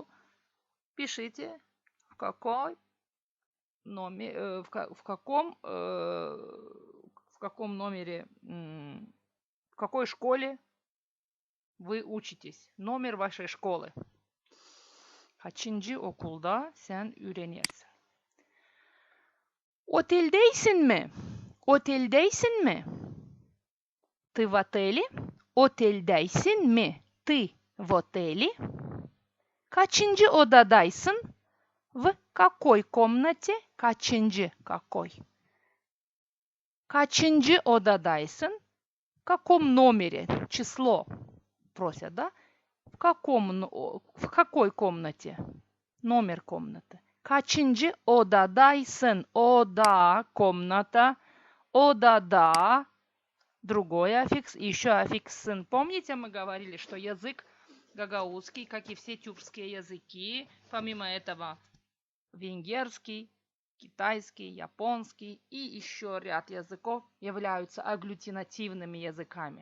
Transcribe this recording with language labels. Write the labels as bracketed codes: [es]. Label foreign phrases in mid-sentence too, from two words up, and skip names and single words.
[ru] Пишите, в какой номер, в каком номере, в какой школе вы учитесь. Номер вашей школы. [gag] Kaçıncı okulda sen öğrenirsin? Oteldeysin mi? Oteldeysin mi? [ru] Ты в отеле? [gag] Oteldeysin mi? [ru] Ты в отеле? [gag] Kaçıncı odadaysın? [ru] В какой комнате? Kaçıncı, какой? [gag] Kaçıncı odadaysın? [ru] В каком номере? Число просят, да? В какой комнате? Номер комнаты. [gag] Kaçıncı odadaysın? Oda, комната, odada, [ru] другой аффикс, еще аффикс сын. Помните, мы говорили, что язык гагаузский, как и все тюркские языки, помимо этого венгерский, китайский, японский и еще ряд языков являются агглютинативными языками.